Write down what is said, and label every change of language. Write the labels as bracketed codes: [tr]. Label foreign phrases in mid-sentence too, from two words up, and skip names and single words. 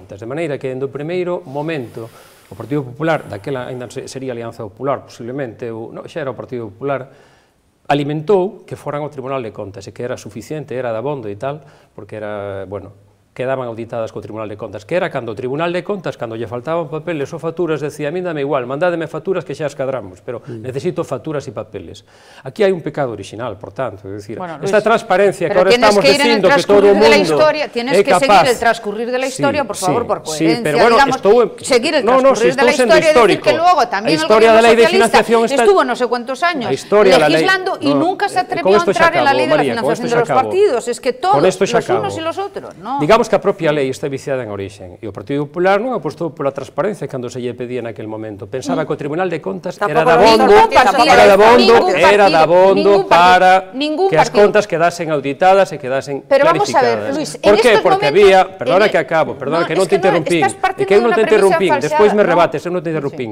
[gl] De maneira que, dende o primeiro momento, o Partido Popular, daquela ainda sería Alianza Popular, posiblemente, ou xa era o Partido Popular, alimentou que foran ao Tribunal de Contas e que era suficiente, era dabondo e tal, porque era, bueno, quedaban auditadas co Tribunal de Contas, que era cando o Tribunal de Contas, cando lle faltaban papeles ou facturas, decía, [es] a mí dame igual, [gl] mandádeme facturas que xa as cadramos, pero necesito facturas e papeles. Aquí hai un pecado original, por tanto, é dicir, esta transparencia que ahora estamos dicindo que todo o mundo é capaz. [es] Tienes que seguir el transcurrir de la historia, por favor, por coherencia, digamos, seguir el transcurrir de la historia y decir que luego también el gobierno socialista estuvo no sé cuántos años legislando y nunca se atrevió a entrar en la ley de la financiación de los partidos. Es que todos, los unos y los otros, ¿no? [gl] Que a propia lei está viciada en origen e o Partido Popular non apostou pola transparencia cando se lle pedía naquel momento. Pensaba que o Tribunal de Contas era dabondo para que as contas quedasen auditadas e quedasen clarificadas. [es] Pero vamos a ver, Luis, por qué? Porque había, [gl] perdona que acabo, perdona que non te interrumpín, e que eu non te interrumpín, despois me rebates, eu non te interrumpín.